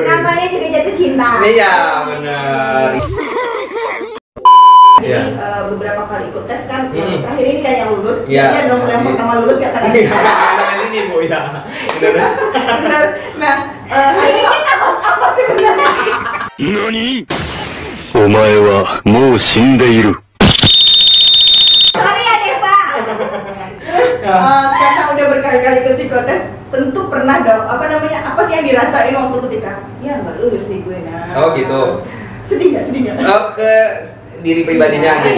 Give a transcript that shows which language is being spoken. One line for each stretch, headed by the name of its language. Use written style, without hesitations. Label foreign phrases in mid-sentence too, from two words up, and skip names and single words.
Indonesian: Namanya juga jatuh cinta. Iya, benar. Jadi Iya. beberapa kali ikut tes kan, yang Hmm. terakhir ini kan yang lulus. Iya. Iya dong, yang Iya. pertama lulus gak tadi. Jangan ini Bu ya. Benar. Benar. Nah, ini kita apa sih sebenarnya?
Japanese: 何お前はもう死んでいる。
Indonesian: Sorry ya Deva. Karena udah berkali-kali ikut psikotes, tentu pernah dong. Apa sih yang dirasain waktu ketika ya nggak lulus nih gue nah. Oh, gitu. Sedih nggak? Ke diri pribadinya gitu.